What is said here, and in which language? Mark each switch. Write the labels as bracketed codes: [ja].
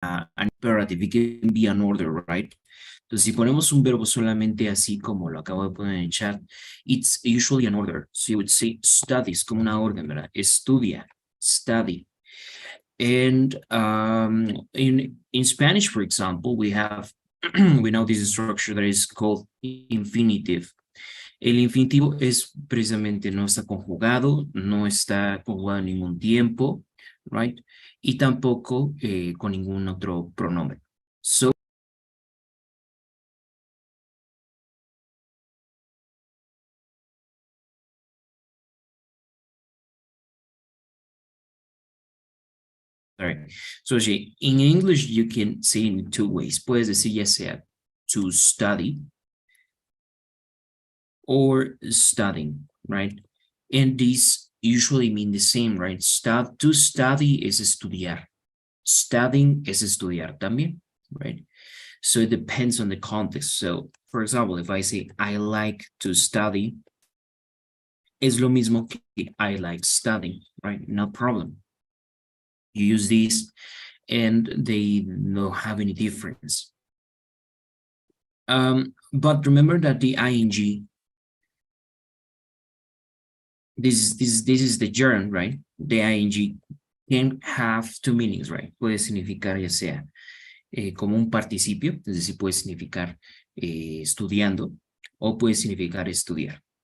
[en] an imperative, it can be an order, right? [es] Entonces, si ponemos un verbo solamente así como lo acabo de poner en el chat, [en] it's usually an order. So you would say studies, [es] como una orden, ¿verdad? Estudia, study. [en] And in Spanish, for example, we have, we know this structure that is called infinitive. [es] El infinitivo es precisamente no está conjugado, no está conjugado en ningún tiempo, right? Y tampoco con ningún otro pronombre. [en] So, sorry. So, in English, you can say in two ways. [es] Puedes decir ya sea [en] to study or studying, right? And these usually mean the same, right? To study is estudiar. Studying is estudiar también, right? So it depends on the context. So, for example, if I say I like to study, [es] es lo mismo que [en] I like studying, right? No problem. You use these and they don't have any difference. But remember that the ing, this is the gerund, right? The ing can have two meanings, right? [es] Puede significar ya sea como un participio, es decir, puede significar estudiando o puede significar estudiar.